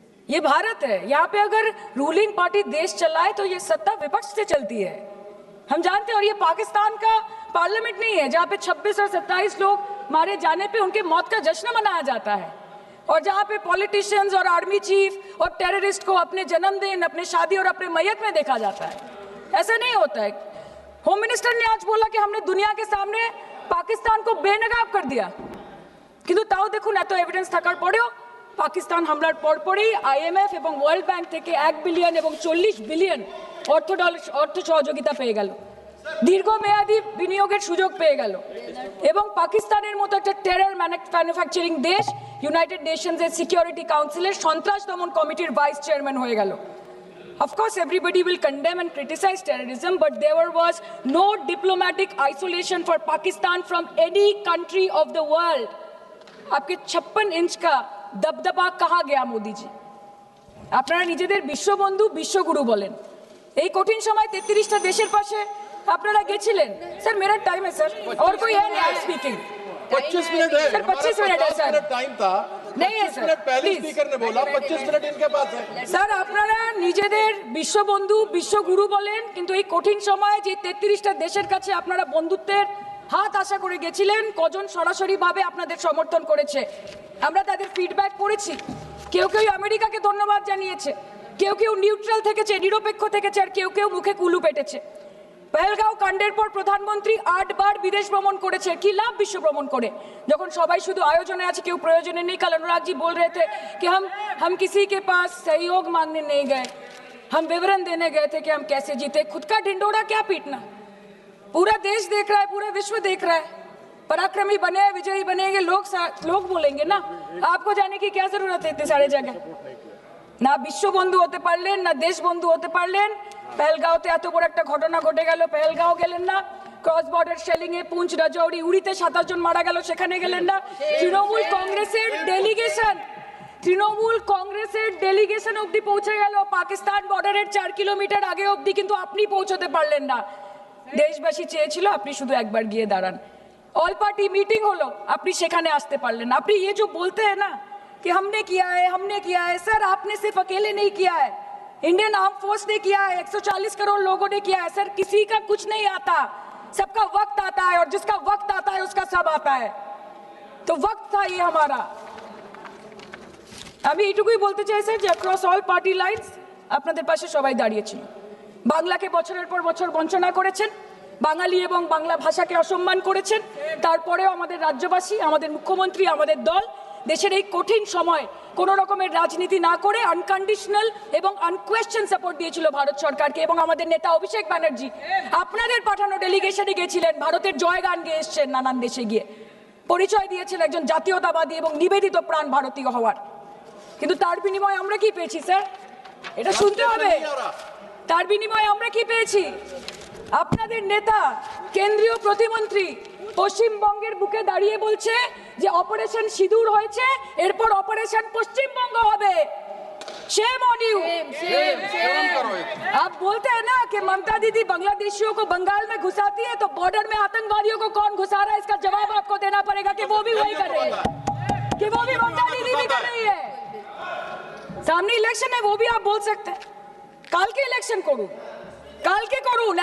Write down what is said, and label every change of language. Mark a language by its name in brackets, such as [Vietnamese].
[Hindi] ये भारत है, यहाँ पे अगर रूलिंग पार्टी देश चलाए तो ये सत्ता विपक्ष से चलती है, हम जानते हैं। और ये पाकिस्तान का पार्लियामेंट नहीं है जहाँ पे 26 और 27 लोग मारे जाने पे उनके मौत का जश्न मनाया जाता है, और जहाँ पे पॉलिटिशियंस और आर्मी चीफ और टेररिस्ट को अपने जन्मदिन, अपने शादी और अपने मैयत में देखा जाता है। ऐसा नहीं होता है। होम मिनिस्टर ने आज बोला कि हमने दुनिया के सामने पाकिस्तान को बेनकाब कर दिया, [Bangla] কিন্তু তাও দেখুন এত এভিডেন্স থাকার পরেও পাকিস্তান হামলার পরপরই আইএমএফ এবং ওয়ার্ল্ড ব্যাংক থেকে 1 বিলিয়ন এবং 40 বিলিয়ন অর্থ সহযোগিতা পেয়ে গেল, দীর্ঘমেয়াদী বিনিয়োগের সুযোগ পেয়ে গেল, এবং পাকিস্তানের মতো একটা টেরর ম্যানুফ্যাকচারিং দেশ ইউনাইটেড নেশনসের সিকিউরিটি কাউন্সিলের সন্ত্রাস দমন কমিটির ভাইস চেয়ারম্যান হয়ে গেল। [English] Of course, everybody will condemn and criticize terrorism, but there was no diplomatic isolation for Pakistan from any country of the world. [Hindi] आपके 56 इंच का दबदबा कहाँ गया मोदी जी? [Bangla] আপনারা নিজেদের বিশ্ববন্ধু বিশ্বগুরু বলেন, এই কঠিন সময় 33টা দেশের পাশে আপনারা গেছিলেন। [Hindi] স্যার मेरा टाइम है सर, और कोई है नहीं स्पीकिंग। 25 मिनट है सर 25 मिनट है सर, टाइम था नहीं है सर, पहले स्पीकर ने बोला 25 मिनट इनके पास है। [Bangla] স্যার আপনারা নিজেদের বিশ্ববন্ধু বিশ্বগুরু বলেন, কিন্তু এই কঠিন সময় যে 33টা দেশের কাছে আপনারা বন্ধুত্বের হাত আশা করে গেছিলেন, কজন সরাসরি ভাবে আপনাদের সমর্থন করেছে আমরা তাদের ফিডব্যাক পড়েছি। কেউ কেউ আমেরিকাকে ধন্যবাদ জানিয়েছে, কেউ কেউ নিউট্রাল থেকেছে, নিরপেক্ষ থেকেছে, আর কেউ কেউ মুখে কুলু পেটেছে। পহেলগাঁও কাণ্ডের পর প্রধানমন্ত্রী 8 বার বিদেশ ভ্রমণ করেছে, কি লাভ বিশ্ব ভ্রমণ করে যখন সবাই শুধু আয়োজনে আছে, কেউ প্রয়োজনে নেই। [Hindi] কাল अनुराग जी बोल रहे थे कि हम किसी के पास सहयोग मांगने नहीं गए, हम विवरण देने गए थे कि हम कैसे जीते। खुद का ढिंडोरा क्या पीटना, पूरा देश देख रहा है, पूरा विश्व देख रहा है। पराक्रमी बने, विजयी बनेंगे लोग बोलेंगे ना, आपको जाने की क्या जरूरत है इतने सारे जगह। [Bangla] না বিশ্ববন্ধু হতে পারলেন, না দেশবন্ধু হতে পারলেন। পেহেলগাঁওতে এত বড় একটা ঘটনা ঘটে গেল, পেহেলগাঁও গেলেন না। ক্রস বর্ডার শেলিং এ পুঞ্চ, রাজৌরি, উড়িতে 27 জন মারা গেল, সেখানে গেলেন না। তৃণমূল কংগ্রেসের ডেলিগেশন অবধি পৌঁছে গেল পাকিস্তান বর্ডারের 4 কিলোমিটার আগে অবধি, কিন্তু আপনি পৌঁছতে পারলেন না। দেশবাসী চেয়েছিল আপনি শুধু একবার গিয়ে দাঁড়ান। ऑल पार्टी मीटिंग হলো, আপনি সেখানে আসতে পারলেন না। [Hindi] আপনি ये जो बोलते हैं ना कि हमने किया है, सर आपने सिर्फ अकेले नहीं किया है, इंडियन आर्म फोर्स ने किया है, 140 करोड़ लोगों ने किया है। सर किसी का कुछ नहीं आता, सबका वक्त आता है, और जिसका वक्त आता है उसका सब आता है। तो वक्त था ये हमारा। [Bangla] আমি এইটুকুই বলতে চাই স্যার যে অ্যাক্রস অল পার্টি লাইনস আপনাদের পাশে সবাই দাঁড়িয়েছিল। বাংলাকে বছরের পর বছর বঞ্চনা করেছেন, বাঙালি এবং বাংলা ভাষাকে অসম্মান করেছেন, তারপরেও আমাদের রাজ্যবাসী, আমাদের মুখ্যমন্ত্রী, আমাদের দল দেশের এই কঠিন সময় কোনো রকমের রাজনীতি না করে আনকন্ডিশনাল এবং আনকোয়েশ্চন সাপোর্ট দিয়েছিল ভারত সরকারকে। এবং আমাদের নেতা অভিষেক ব্যানার্জি আপনাদের পাঠানো ডেলিগেশনে গেছিলেন, ভারতের জয়গান গেয়ে এসছেন, নানান দেশে গিয়ে পরিচয় দিয়েছেন একজন জাতীয়তাবাদী এবং নিবেদিত প্রাণ ভারতীয় হওয়ার। কিন্তু তার বিনিময়ে আমরা কি পেয়েছি স্যার? এটা শুনতে হবে। তার বিনিময়ে আমরা কি পেয়েছি? আপনাদের নেতা কেন্দ্রীয় প্রতিমন্ত্রী পশ্চিমবঙ্গের বুকে দাঁড়িয়ে বলছে যে অপারেশন সিঁদুর হয়েছে, এরপর অপারেশন পশ্চিমবঙ্গ হবে। [Hindi] Shame on you. आप बोलते हैं ना कि ममता दीदी बांग्लादेशियों को बंगाल में घुसाती है, तो बॉर्डर में आतंकवादियों को कौन घुसा रहा है, इसका जवाब आपको देना पड़ेगा कि वो भी वही कर रही है, कि वो भी ममता दीदी भी कर रही है। सामने इलेक्शन है, वो भी आप बोल सकते हैं। काल के इलेक्शन [Bangla] করুন, কালকে করুন।